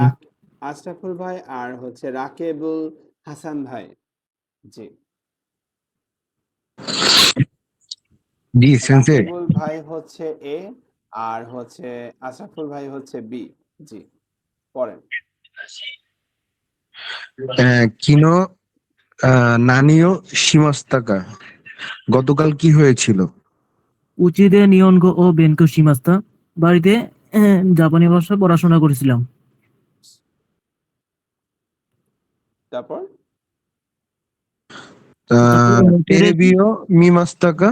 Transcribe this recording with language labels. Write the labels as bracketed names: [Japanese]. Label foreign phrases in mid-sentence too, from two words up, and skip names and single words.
[Bangla] আশরাফুল ভাই আর হচ্ছে রাকেবুল হাসান ভাই, জি রাকেবুল ভাই হচ্ছে এ আর হচ্ছে আশরাফুল ভাই হচ্ছে বি। জি পড়েন। [Japanese] 昨日何をしましたか? [Bangla] গতকাল কি হয়েছিল? [Japanese] 家で日本語を勉強しました, [Bangla] বাড়িতে জাপানি ভাষা পড়াশোনা করেছিলাম। তারপর [Japanese] テレビを見ましたか,